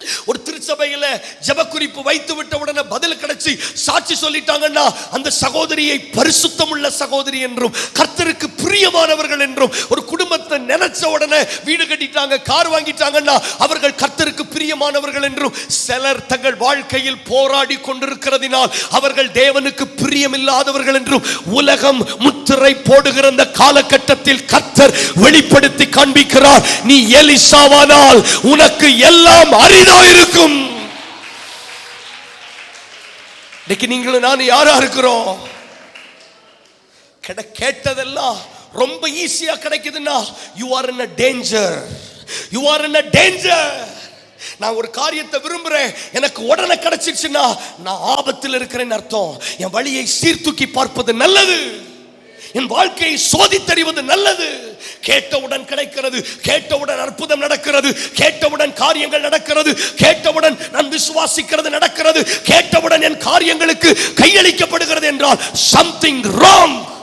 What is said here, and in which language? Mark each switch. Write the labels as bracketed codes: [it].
[ta] ஒரு திருச்சபையில ஜெப குறிப்பு வைத்து விட்ட உடனே பதில் கிடைச்சி சாட்சி சொல்லிட்டாங்கன்னா அந்த சகோதரியை பரிசுத்தம் உள்ள சகோதரி என்றும், கர்த்தருக்கு பிரியமானவர்கள் என்றும், ஒரு குடும்பத்தை நினைச்ச உடனே வீடு கட்டிட்டாங்க, கார் வாங்கிட்டாங்கன்னா அவர்கள் கர்த்தருக்கு பிரியமானவர்கள் என்றும், சிலர் தங்கள் வாழ்க்கையில் போராடி கொண்டிருக்கிறதினால் அவர்கள் தேவனுக்கு பிரியமில்லாதவர்கள் என்றும் உலகம் முத்திரை போடுகிற இந்த காலகட்டத்தில் கர்த்தர் வெளிப்படுத்தி காண்பிக்கிறார். நீ எலிசாவானால் உனக்கு எல்லாம் அரிதாயிருக்கும். இன்னைக்கு நீங்களும் நான் யாரா இருக்கிறோம்? கேட்டதெல்லாம் ரொம்ப ஈஸியா கிடைக்குதுன்னா [en] you are in a danger. You are in a danger. [ta] நான் ஒரு காரியத்தை விரும்புறேன், எனக்கு உடனே கிடைச்சிருச்சுன்னா நான் ஆபத்தில் இருக்கிறேன் அர்த்தம். என் வழியை சீர்தூக்கி பார்ப்பது நல்லது, என் வாழ்க்கையை சோதித்தறிவது நல்லது. கேட்டவுடன் கிடைக்கிறது, கேட்டவுடன் அற்புதம் நடக்கிறது, கேட்டவுடன் காரியங்கள் நடக்கிறது, கேட்டவுடன் நான் விசுவாசிக்கிறது நடக்கிறது, கேட்டவுடன் என் காரியங்களுக்கு கையளிக்கப்படுகிறது என்றால் [en] something wrong.